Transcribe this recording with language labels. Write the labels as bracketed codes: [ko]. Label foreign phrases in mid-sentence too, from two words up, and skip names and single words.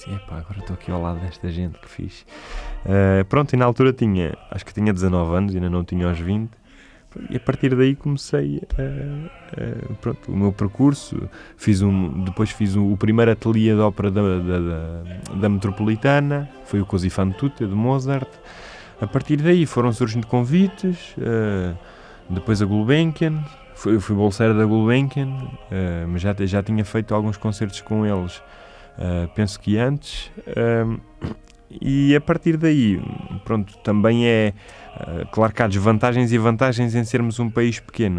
[pt] E agora estou aqui ao lado desta gente, que fixe. Pronto, e na altura acho que tinha 19 anos, ainda não tinha aos 20. E a partir daí comecei o meu percurso. Depois fiz o primeiro ateliê de ópera da Metropolitana, foi o Così fan tutte de Mozart. A partir daí foram surgindo convites, depois a Gulbenkian, eu fui bolseiro da Gulbenkian, mas já tinha feito alguns concertos com eles, penso que antes. E a partir daí, pronto, também claro que há desvantagens e vantagens em sermos um país pequeno.